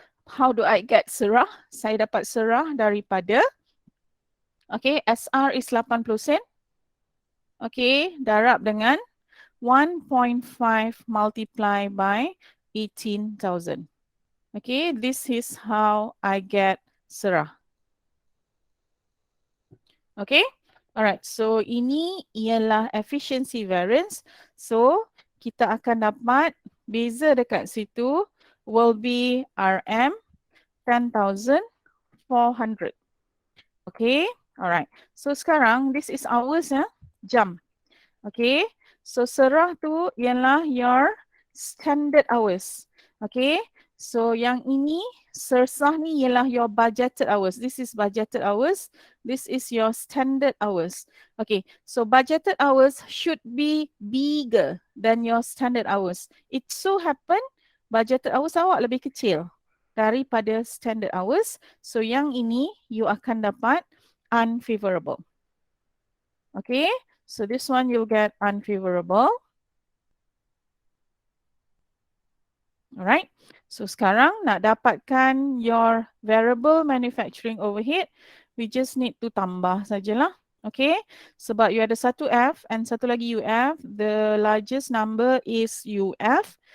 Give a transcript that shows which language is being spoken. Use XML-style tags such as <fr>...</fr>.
<en>How do I get serah?</en> <ms>Saya dapat serah daripada,</ms> <en>okay, SR is 80 sen.</en> <ms>Okay, darab dengan 1.5</ms> <en>multiplied by 18,000. Okay, this is how I get serah. Okay, alright. So</en> <ms>ini ialah</ms> <en>efficiency variance.</en> <ms>So kita akan dapat beza dekat situ</ms> <en>will be RM 10,400. Okay, alright. So</en> <ms>sekarang</ms> <en>this is hours</en> <ms>ya, jam.</ms> <en>Okay, so serah tu ialah your standard hours.</en> <ms>Okay, so yang ini sersah ni ialah</ms> <en>your budgeted hours. This is budgeted hours. This is your standard hours. Okay, so budgeted hours should be bigger than your standard hours. It so happen budgeted hours</en> <ms>awak lebih kecil daripada</ms> <en>standard hours.</en> <ms>So yang ini</ms> <en>you</en> <ms>akan dapat unfavorable.</ms> <en>Okay, so this one you'll get unfavorable. Alright,</en> <ms>so sekarang nak dapatkan</ms> <en>your variable manufacturing overhead, we just need to</en> <ms>tambah sajalah.</ms> <en>Okay,</en> <ms>sebab you ada satu</ms> <en>F and</en> <ms>satu lagi</ms> <en>UF, the largest number is UF.</en>